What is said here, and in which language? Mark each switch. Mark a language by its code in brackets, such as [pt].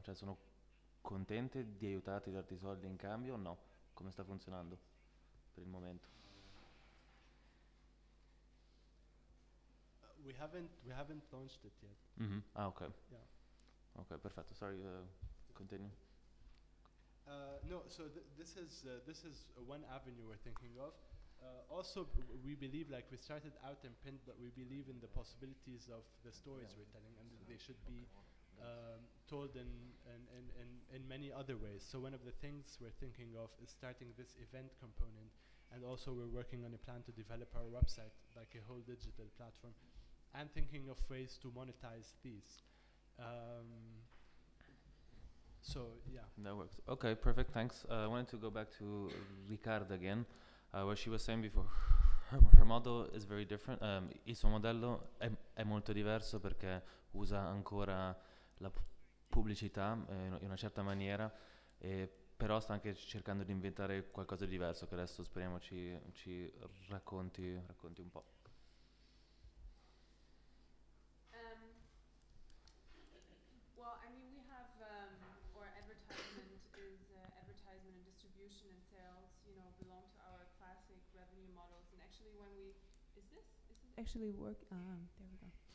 [it] Cioè, sono contente di aiutarti, di darti soldi in cambio o no? Come sta funzionando per il momento? [en] We haven't launched it yet. Mm-hmm. Ah, okay. Yeah. [it] Okay, perfetto. [en] Sorry, continue. No, so this is one avenue we're thinking of. Also, we believe, like, we started out in print, but we believe in the possibilities of the stories we're telling, and they should be told in many other ways. So one of the things we're thinking of is starting this event component, and also we're working on a plan to develop our website, like a whole digital platform, and thinking of ways to monetize these. So yeah. That works. Okay, perfect, thanks. I wanted to go back to Ricarda again. What she was saying before, her model is very different. [it] Il suo modello è molto diverso perché usa ancora la pubblicità in una certa maniera, però sta anche cercando di inventare qualcosa di diverso, che adesso speriamo ci racconti un po'. [en] Well, I mean, we have our advertisement is advertisement and distribution and sales, belong to our classic revenue models. And actually, when is this actually work? There we go.